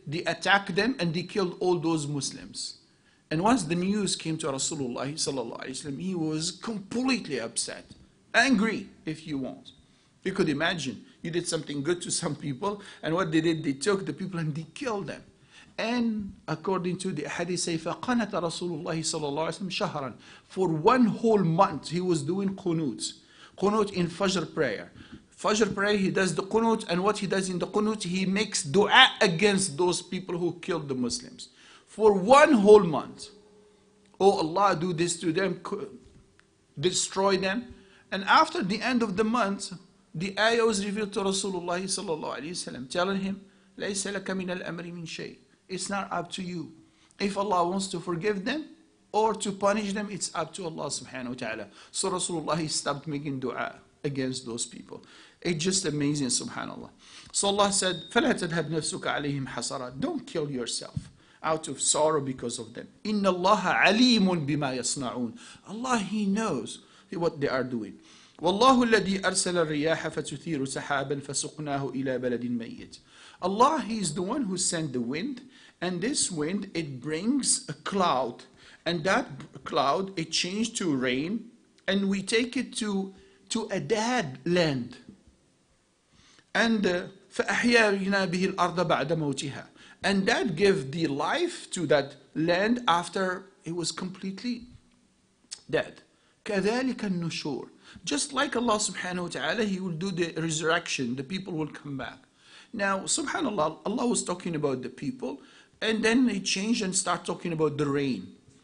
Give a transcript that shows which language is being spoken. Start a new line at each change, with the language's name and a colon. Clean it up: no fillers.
English: They attacked them and they killed all those Muslims. And once the news came to Rasulullah sallallahu alaihi wasallam, he was completely upset, angry, if you want. You could imagine, you did something good to some people, and what they did, they took the people and they killed them. And according to the hadith, say,
Arabic: فَقَنَتَ رَسُولُ اللَّهِ صَلَّى اللَّهُ عَلَيْهِ وَسَلَّمْ شَهْرًا.
English: For 1 whole month, he was doing qunut. Qunut in Fajr prayer. Fajr prayer, he does the qunut, and what he does in the qunut, he makes dua against those people who killed the Muslims. For 1 whole month. Oh Allah, do this to them, destroy them. And after the end of the month, the ayah was revealed to Rasulullah sallallahu alayhi wasallam, telling him,
Arabic: لَيْسَ لَكَ مِنَ الْأَمْرِ مِنْ شَيْءٍ.
English: It's not up to you. If Allah wants to forgive them, or to punish them, it's up to Allah subhanahu wa ta'ala. So Rasulullah stopped making dua against those people. It's just amazing, subhanallah. So Allah said,
Arabic: فَلَا تَذْهَبْ نَفْسُكَ عَلَيْهِمْ حَسَرًا.
English: Don't kill yourself out of sorrow because of them.
Arabic: إِنَّ اللَّهَ عَلِيمٌ بِمَا يَصْنَعُونَ.
English: Allah, He knows what they are doing.
Arabic: وَاللَّهُ الَّذِي أَرْسَلَ الرِّيَاحَ فَتُثِيرُ سَحَابًا فَسُقْنَاهُ إِلَى بَلَدٍ مَيِّتٍ.
English: Allah, He is the one who sent the wind, and this wind, it brings a cloud, and that cloud, it changed to rain, and we take it to a dead land.
Arabic: And فَأَحْيَيْنَا بِهِ الْأَرْضَ بَعْدَ مَوْتِهَا.
English: And that gave the life to that land after it was completely dead.
Arabic: كَذَلِكَ النُّشُورِ.
English: Just like Allah subhanahu wa ta'ala, He will do the resurrection, the people will come back. Now, subhanallah, Allah was talking about the people, and then He changed and started talking about the rain.